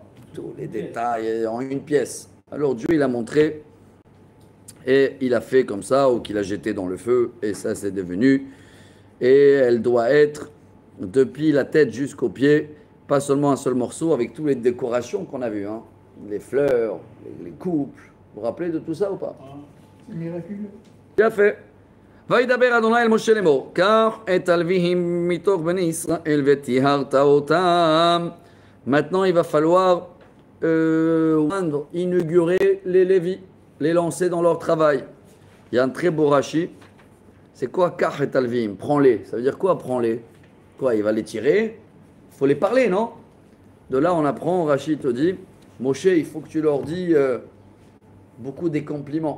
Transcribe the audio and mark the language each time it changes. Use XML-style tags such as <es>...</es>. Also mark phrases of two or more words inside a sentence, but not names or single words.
<fr>Tous les détails en une pièce. Alors Dieu, il a montré et il a fait comme ça, ou qu'il a jeté dans le feu, et ça, c'est devenu. Et elle doit être depuis la tête jusqu'aux pieds, pas seulement un seul morceau, avec toutes les décorations qu'on a vues. Hein. Les fleurs, les couples. Vous vous rappelez de tout ça ou pas? C'est miraculeux. Bien fait.</fr> <he>וידבר אדוני אל משה לאמור, קח את הלוויים מתוך בני ישראל וטיהרת אותם.</he> <fr>Maintenant, il va falloir inaugurer les Lévis, les lancer dans leur travail. Il y a un très beau Rashi. C'est quoi</fr> <he>קח את הלוויים?</he> <fr>Prends-les. Ça veut dire quoi, prends-les? Quoi, il va les tirer? Il faut les parler, non? De là, on apprend, Rashi te dit, Moshe, il faut que tu leur dis beaucoup des compliments.</fr>